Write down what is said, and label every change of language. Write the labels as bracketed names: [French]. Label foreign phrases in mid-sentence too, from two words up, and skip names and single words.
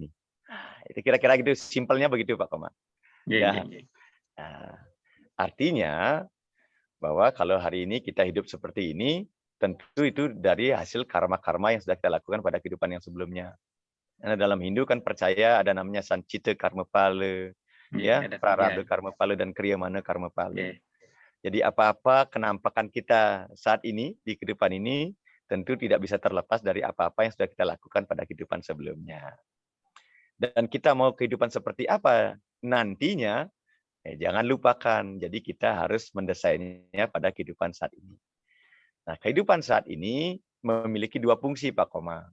[Indonesian] Itu kira-kira gitu, simpelnya begitu Pak Komang. Ya. Nah, artinya bahwa kalau hari ini kita hidup seperti ini, tentu itu dari hasil karma-karma yang sudah kita lakukan pada kehidupan yang sebelumnya. Karena dalam Hindu kan percaya ada namanya Sancita Karma Pala, ya, Prarabdha Karma Pala dan Kriyamana Karma Pala. Jadi apa-apa kenampakan kita saat ini di kehidupan ini tentu tidak bisa terlepas dari apa-apa yang sudah kita lakukan pada kehidupan sebelumnya. Dan kita mau kehidupan seperti apa nantinya, jangan lupakan. Jadi kita harus mendesainnya pada kehidupan saat ini. Nah, kehidupan saat ini memiliki 2 fungsi, Pak Komang.